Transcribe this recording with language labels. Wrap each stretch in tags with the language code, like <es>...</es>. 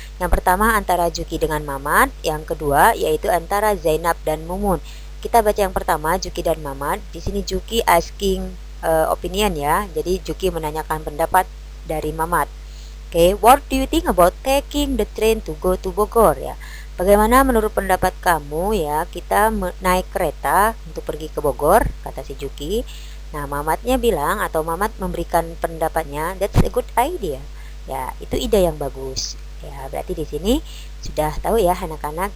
<id>Yang pertama antara Juki dengan Mamat, yang kedua yaitu antara Zainab dan Mumun. Kita baca yang pertama, Juki dan Mamat. Di sini Juki</id> <en>asking opinion</en> <id>ya. Jadi Juki menanyakan pendapat dari Mamat.</id> <en>Oke, what do you think about taking the train to go to Bogor ya?</en> <id>Bagaimana menurut pendapat kamu ya kita naik kereta untuk pergi ke Bogor, kata si Juki. Nah, Mamatnya bilang atau Mamat memberikan pendapatnya,</id> <en>that's a good idea.</en> <id>Ya, itu ide yang bagus. Ya, berarti di sini sudah tahu ya anak-anak.</id>